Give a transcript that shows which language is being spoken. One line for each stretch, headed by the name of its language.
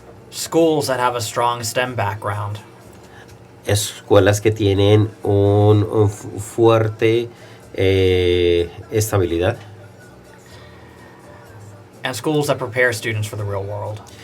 English: Schools that have a strong STEM background.
Spanish: Escuelas que tienen un fuerte estabilidad.
English: And schools that prepare students for the real world.